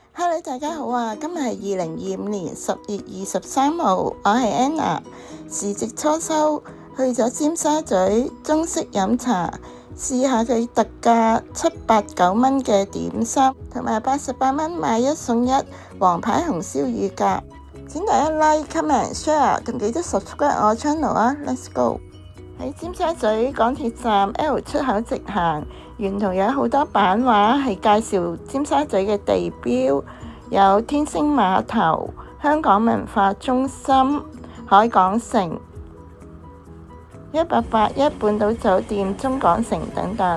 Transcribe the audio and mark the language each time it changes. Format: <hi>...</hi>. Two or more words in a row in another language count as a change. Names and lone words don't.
<yue>Hello，大家好啊！今日係2025年10月23號，我係 Anna。時值初秋，去咗尖沙咀中式飲茶，試下佢特價789蚊嘅點心，同埋88蚊買一送一皇牌紅燒乳鴿。請大家</yue> <en>like、comment、share，</en> <yue>同記得 subscribe 我 channel 啊 ！</yue> <en>Let's go！</en> <yue>喺尖沙咀港鐵站 L 出口直行，沿途有好多版畫係介紹尖沙咀嘅地標，有天星碼頭、香港文化中心、海港城、1881半島酒店、中港城等等。</yue>